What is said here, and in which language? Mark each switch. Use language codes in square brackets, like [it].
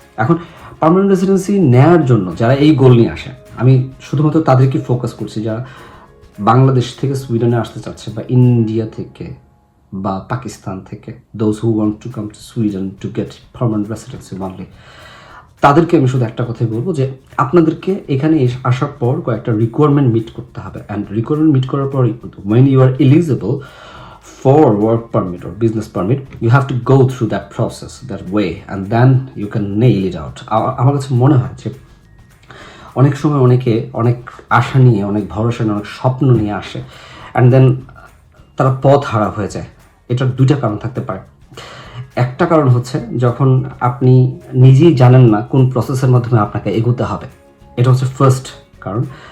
[bn] এখন permanent residency নেওয়ার জন্য যারা এই গোল নিয়ে আসে, আমি শুধুমাত্র তাদেরকে ফোকাস করছি যারা বাংলাদেশ থেকে সুইডেনে আসতে চাচ্ছে, বা ইন্ডিয়া থেকে বা পাকিস্তান থেকে, those who want to come to Sweden to get permanent residency only. [en] তাদেরকে আমি শুধু একটা কথাই বলবো যে আপনাদেরকে এখানে আসার পর কয়েকটা রিকোয়ারমেন্ট মিট করতে হবে, অ্যান্ড রিকোয়ারমেন্ট মিট করার পর when you are eligible for work permit or business permit, you have to go through that process, that way, and then you can nail it out. [bn] আমার কাছে মনে হয় যে অনেক সময় অনেকে অনেক আশা নিয়ে, অনেক ভরসা নিয়ে, অনেক স্বপ্ন নিয়ে আসে অ্যান্ড দেন তারা পথ হারা হয়ে যায়। এটার দুইটা কারণ থাকতে পারে। একটা কারণ হচ্ছে যখন আপনি নিজেই জানেন না কোন প্রসেসের মাধ্যমে আপনাকে এগোতে হবে, এটা হচ্ছে ফার্স্ট কারণ।